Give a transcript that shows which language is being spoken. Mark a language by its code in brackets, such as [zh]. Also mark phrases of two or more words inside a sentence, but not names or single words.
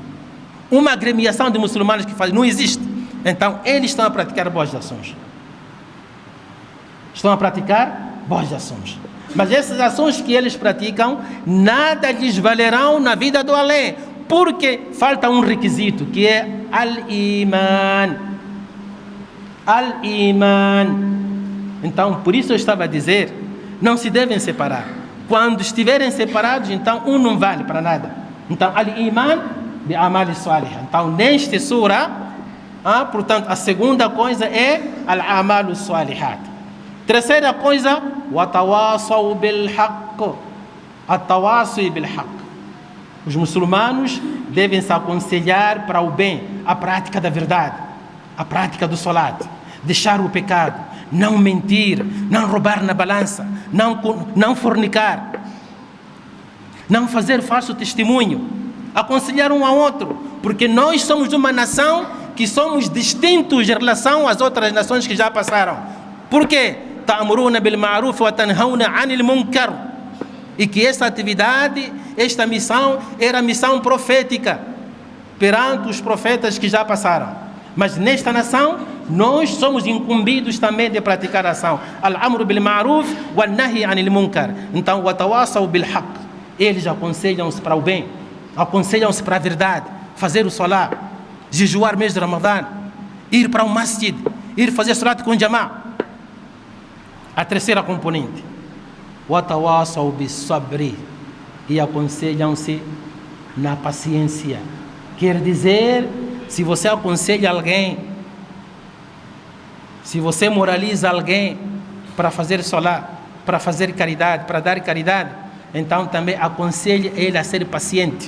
[pt] Uma agremiação de muçulmanos que fazem. Não existe. Então, eles estão a praticar boas ações. Estão a praticar boas ações. Mas essas ações que eles praticam, nada lhes valerão na vida do além. Porque falta um requisito, que é al-iman. Al-iman. Então, por isso eu estava a dizer, não se devem separar. Quando estiverem separados, então um não vale para nada. Então, [ar] الإيمان ب عمل صالح. [pt] Então, neste surah, portanto, a segunda coisa é [ar] الأعمال صالحات. [pt] Terceira coisa, [ar] وتواصوا بالحق. تواصوا بالحق. [pt] Os muçulmanos devem se aconselhar para o bem, a prática da verdade, a prática do salat, deixar o pecado, não mentir, não roubar na balança, não fornicar, não fazer falso testemunho, aconselhar um ao outro, porque nós somos uma nação que somos distintos em relação às outras nações que já passaram. Por quê? [ar] تأمرون بالمعروف وتنهون عن المنكر. [pt] E que essa atividade, esta missão, era missão profética perante os profetas que já passaram. Mas nesta nação, nós somos incumbidos também de praticar a ação. [ar] الأمر بالمعروف و نهي عن المنكر. Então, وتواصوا بالحق. [pt] Eles aconselham-se para o bem, aconselham-se para a verdade, fazer o salat, jejuar mês de Ramadã, ir para o masjid, ir fazer salat com jama'a. A terceira componente, [ar] وتواصوا بالصبر, [pt] e aconselham-se na paciência. Quer dizer, se você aconselha alguém, se você moraliza alguém para fazer salat, para fazer caridade, para dar caridade, então também aconselhe ele a ser paciente.